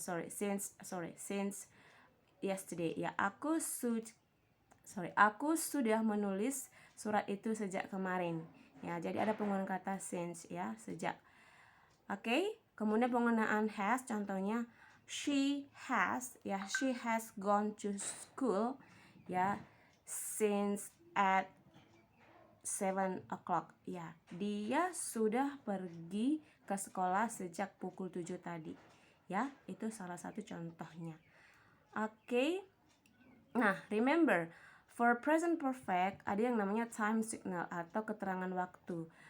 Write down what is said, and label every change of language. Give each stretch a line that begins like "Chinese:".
English: Since yesterday
Indonesian: ya, aku sudah menulis surat itu sejak kemarin ya. Jadi ada penggunaan kata since ya, sejak. Oke, kemudian penggunaan has, contohnya
English: she has gone to school ya since at 7 o'clock
Indonesian: ya. Dia sudah pergi ke sekolah sejak pukul 7 tadi ya. Itu salah satu contohnya. Oke. Nah, remember, for present perfect ada yang namanya time signal atau keterangan waktu.